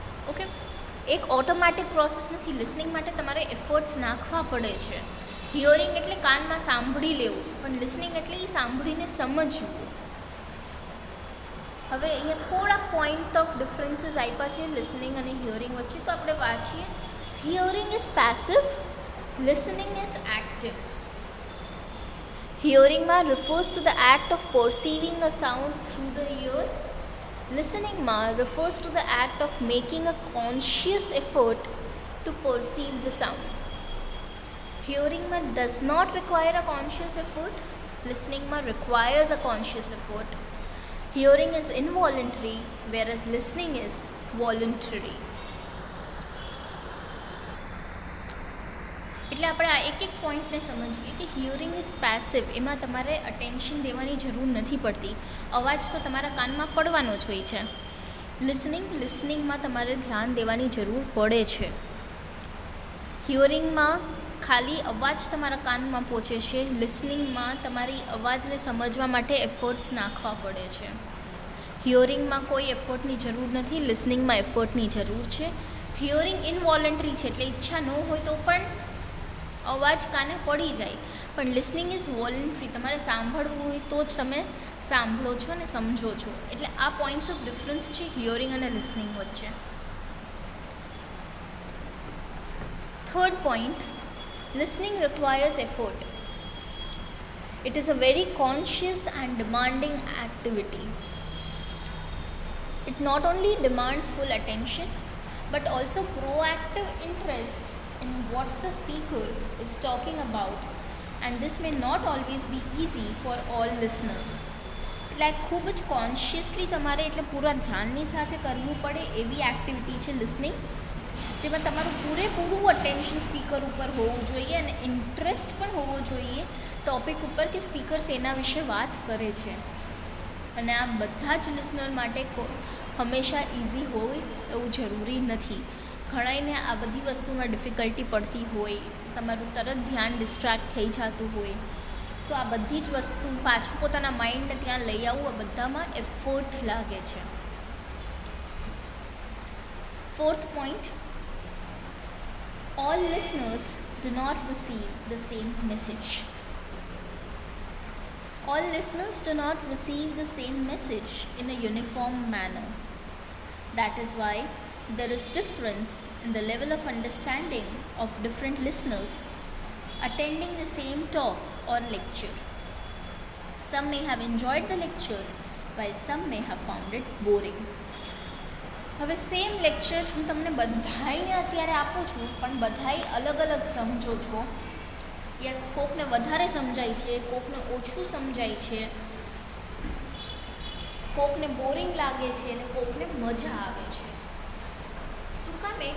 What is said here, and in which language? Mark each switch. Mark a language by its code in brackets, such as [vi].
[gu] Okay, એક automatic process નથી. Listening માટે તમારે એફર્ટ્સ નાખવા પડે છે. હિયરિંગ એટલે કાનમાં સાંભળી લેવું, પણ લિસનિંગ એટલે એ સાંભળીને સમજવું. હવે અહીંયા થોડા પોઈન્ટ ઓફ ડિફરન્સીસ આપ્યા છે લિસનિંગ અને હિયરિંગ વચ્ચે. તો આપણે વાંચીએ. [en] Hearing is passive, listening is active. Hearing refers to the act of perceiving a sound through the ear. Listening refers to the act of making a conscious effort to perceive the sound. Hearing does not require a conscious effort. Listening requires a conscious effort. Hearing is involuntary, whereas listening is voluntary. [gu] એટલે આપણે આ એક એક પોઈન્ટને સમજીએ કે [en] Hearing is passive. [gu] એમાં તમારે અટેન્શન દેવાની જરૂર નથી પડતી. અવાજ તો તમારા કાનમાં પડવાનો જ હોય છે. લિસનિંગમાં તમારે ધ્યાન દેવાની જરૂર પડે છે. હિયરિંગમાં ખાલી અવાજ તમારા કાનમાં પહોંચે છે. લિસનિંગમાં તમારી અવાજને સમજવા માટે એફર્ટ્સ નાખવા પડે છે. હિયરિંગમાં કોઈ એફર્ટની જરૂર નથી, લિસનિંગમાં એફર્ટની જરૂર છે. હિયરિંગ ઇનવોલન્ટરી છે, એટલે ઈચ્છા ન હોય તો પણ અવાજ કાને પડી જાય. પણ [en] Listening is voluntary. [gu] તમારે સાંભળવું હોય તો જ તમે સાંભળો છો અને સમજો છો. એટલે આ પોઈન્ટ્સ ઓફ ડિફરન્સ છે હિયરિંગ અને લિસનિંગ વચ્ચે. [en] Third point, listening requires effort. It is a very conscious and demanding activity. It not only demands full attention but also proactive interest in what the speaker is talking about, and this may not always be easy for all listeners. [gu] એટલે ખૂબ જ consciously તમારે એટલે પૂરા ધ્યાનની સાથે કરવું પડે એવી એક્ટિવિટી છે લિસનિંગ, જેમાં તમારું પૂરેપૂરું અટેન્શન સ્પીકર ઉપર હોવું જોઈએ અને ઇન્ટરેસ્ટ પણ હોવો જોઈએ ટૉપિક ઉપર કે સ્પીકર શેના વિશે વાત કરે છે. અને આ બધા જ લિસનર માટે હંમેશા ઇઝી હોય એવું જરૂરી નથી. ઘણાઈને આ બધી વસ્તુમાં ડિફિકલ્ટી પડતી હોય, તમારું તરત ધ્યાન ડિસ્ટ્રેક્ટ થઈ જતું હોય, તો આ બધી જ વસ્તુ પાછું પોતાના માઇન્ડને ત્યાં લઈ આવવું, આ બધામાં એફર્ટ લાગે છે. [en] 4th point, all listeners do not receive the same message. All listeners do not receive the same message in a uniform manner. That is why there is difference in the level of understanding of different listeners attending the same talk or lecture. Some may have enjoyed the lecture while some may have found it boring. [gu] હવે same lecture હું તમને બધાઈને અત્યારે આપું છું, પણ બધાય અલગ અલગ સમજો છો. યા કોકને વધારે સમજાય છે, કોકને ઓછું સમજાય છે, કોકને બોરિંગ લાગે છે અને કોકને મજા આવે છે. શું કામે?